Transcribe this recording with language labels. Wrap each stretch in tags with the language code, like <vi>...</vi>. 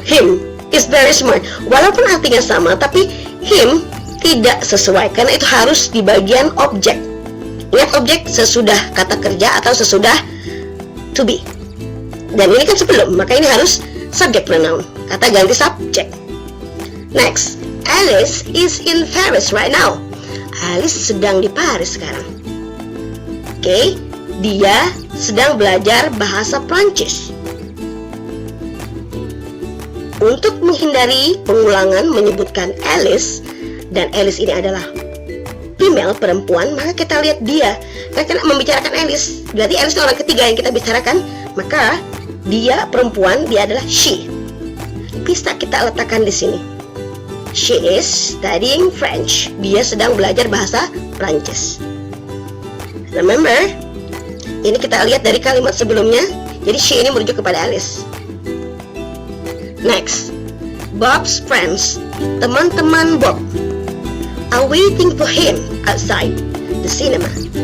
<en>Him is very smart.</en> <id>Walaupun artinya sama, tapi him tidak sesuai karena itu harus di bagian objek. Ingat objek sesudah kata kerja atau sesudah to be. Dan ini kan sebelum, maka ini harus subject pronoun. Kata ganti subjek.</id> <en>Next, Alice is in Paris right now.</en> <id>Alice sedang di Paris sekarang. Oke, dia sedang belajar bahasa Prancis. Untuk menghindari pengulangan menyebutkan Alice, dan Alice ini adalah female, perempuan, maka kita lihat dia. Kita membicarakan Alice, berarti Alice itu orang ketiga yang kita bicarakan, maka dia perempuan, dia adalah she. Bisa kita letakkan di sini.</id> <en>She is studying French.</en> <id>Dia sedang belajar bahasa Prancis. Remember, ini kita lihat dari kalimat sebelumnya. Jadi she ini merujuk kepada Alice.</id> <en>Next, Bob's friends,</en> <id>teman-teman Bob,</id> <en>are waiting for him outside the cinema.</en>